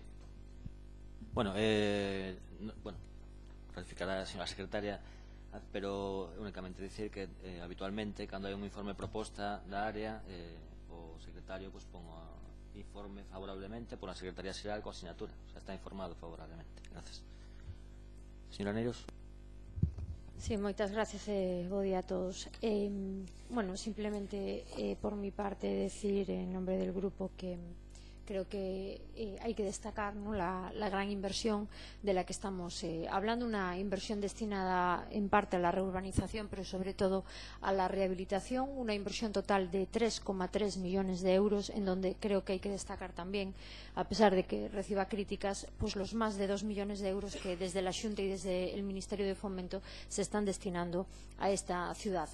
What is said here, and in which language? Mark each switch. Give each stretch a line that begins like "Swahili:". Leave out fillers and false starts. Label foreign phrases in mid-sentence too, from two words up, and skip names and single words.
Galician: Bueno, ratificará a señora secretaria, pero únicamente dicir que habitualmente cando hai un informe proposta da área o secretario pon o informe favorablemente por a Secretaría Xeral coa asignatura,
Spanish: o sea,
Galician: está informado favorablemente.
Spanish: Gracias. Señora Neiros.
Galician: Sí, moitas gracias e bo día a todos.
Spanish: Bueno, simplemente por mi parte decir en nombre del grupo que creo que hay que destacar, ¿no?, la gran inversión de la que estamos hablando, una inversión destinada en parte a la reurbanización, pero sobre todo a la rehabilitación, una inversión total de 3,3 millones de euros, en donde creo que hay que destacar también, a pesar de que reciba críticas, pues los más de 2 millones de euros que desde la Xunta y desde el Ministerio de Fomento se están destinando a esta ciudad.